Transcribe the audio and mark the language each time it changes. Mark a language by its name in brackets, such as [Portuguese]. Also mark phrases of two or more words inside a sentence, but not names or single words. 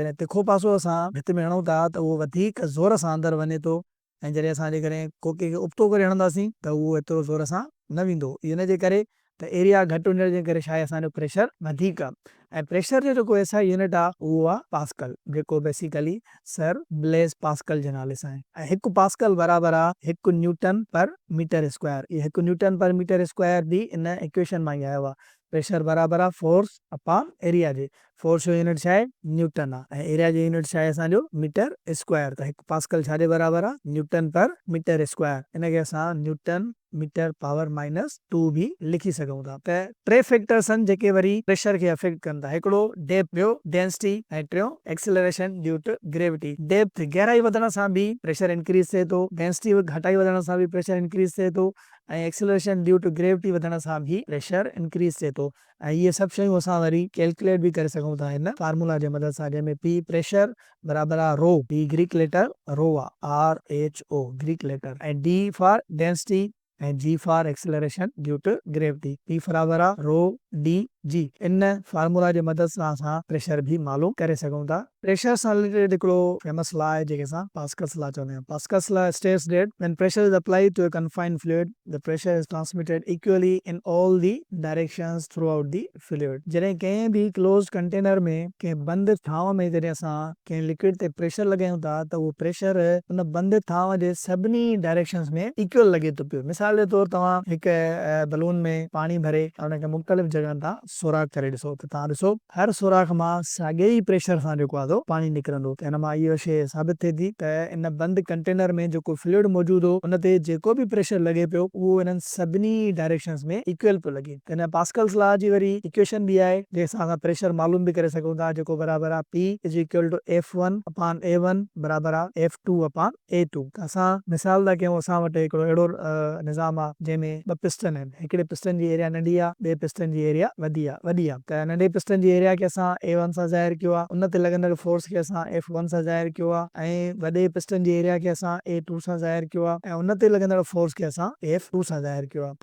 [Sindhi] जॾहिं तिखो पासो असां भित में हणूं था त उहो वधीक ज़ोर सां अंदरि वञे थो, ऐं जॾहिं असां जेकॾहिं कोके खे उबतो करे हणंदासीं त उहो एतिरो ज़ोर सां न वेंदो। इन जे करे त एरिया घटि हुजण जे करे छा आहे, असांजो प्रेशर वधीक आहे। ऐं प्रेशर जो जेको [English] SI unit [Sindhi] आहे उहो आहे पास्कल, जेको बेसिकली सर ब्लेस पास्कल जे नाले सां आहे। ऐं हिकु पास्कल बराबरि आहे 1 [English] newton per meter square. [Sindhi] इहो 1 [English] newton per meter square [Sindhi] बि इन इक्वेशन मां ई आयो आहे। प्रेशर बराबरि आहे [English] force upon area [Sindhi] जे। फोर्स जो यूनिट छा आहे, न्यूटन आहे, ऐं एरिया जो यूनिट छा आहे असांजो [English] meter square. [Sindhi] त हिकु पास्कल छाजे बराबरि आहे, [English] newton per meter square. [Sindhi] इनखे असां [English] newton meter power -2 [Sindhi] भी लिखी सघूं था। त टे फैक्टर्स आहिनि जेके वरी प्रेशर खे अफेक्ट कनि था, हिकिड़ो डेप्थ, ॿियो डेंसिटी, ऐं टियों [English] acceleration due to gravity. [Sindhi] डेप्थ गहराई वधण सां बि [English] pressure increase [Sindhi] थिए थो, डेंसिटी घटाई वधण सां बि [English] pressure increase [Sindhi] थिए थो, ऐं [English] acceleration due to gravity [Sindhi] वधण सां बि [English] pressure increase [Sindhi] थिए थो। ऐं इहे सभु शयूं असां वरी कैलकुलेट बि करे सघूं था हिन फार्मूला जे मदद सां, जंहिंमें पी प्रेशर बराबरि आहे रो, पी [English] Greek letter rho [Sindhi] आहे, [English] RHO Greek letter, [Sindhi] ऐं [English] D for density, [Sindhi] ऐं [English] G for acceleration due to gravity. [Sindhi] पी बराबरि आहे [English] rho D G. [Sindhi] इन फार्मूला जे मदद सां असां प्रेशर भी मालूम करे सघूं था। प्रेशर सां रिलेटेड हिकिड़ो [English] famous law [Sindhi] आहे जंहिंखे असां पास्कल्स लॉ चवंदा आहियूं। [English] पास्कल्स लॉ states that when pressure is applied to a confined fluid, the pressure is transmitted equally in all the directions throughout the fluid. [Sindhi] जॾहिं कंहिं भी [English] closed container [Sindhi] में, कंहिं बंदि थांव में जॾहिं असां कंहिं लिक्विड ते प्रेशर लॻायूं था त उहो प्रेशर उन बंदि थांव जे सभिनी डायरेक्शंस में इक्वल लॻे थो पियो। मिसाल जे तौर तव्हां हिकु बलून में पाणी भरे उनखे मुख़्तलिफ़ जॻहनि तां सुराख करे ॾिसो, त तव्हां ॾिसो हर सुराख मां साॻिए ई प्रेशर सां जेको आहे पाणी निकिरंदो। त हिन मां इहा शइ साबित थिए थी त इन बंदि कंटेनर में जेको फ्लूइड मौजूदु हो, उन ते जेको बि प्रेशर लॻे पियो उहो इन्हनि सभिनी डायरेक्शंस में इक्वल पियो लॻे। त हिन पास्कल्स लॉ जी वरी इक्वेशन बि आहे जंहिंसां असां प्रेशर मालूम बि करे सघूं था, जेको बराबरि आहे [English] P is equal to F1 upon A1 [Sindhi] बराबरि आहे [English] F2 upon A2. [Sindhi] त असां मिसाल था कयूं, असां वटि हिकिड़ो अहिड़ो निज़ाम आहे जंहिंमें ॿ पिस्टन आहिनि, हिकिड़े पिस्टन जी एरिया नंढी आहे, ॿिए पिस्टन जी एरिया वॾी आहे। त नंढे पिस्टन जी एरिया खे असां A1 सां ज़ाहिर कयो आहे, उन ते लॻंदड़ फोर्स खे असां F1 सां ज़ाहिर कयो आहे, ऐं वॾे पिस्टन जी एरिया खे असां A2 सां ज़ाहिर कयो आहे, ऐं उन ते लॻंदड़ फोर्स खे असां F2 सां ज़ाहिर कयो आहे।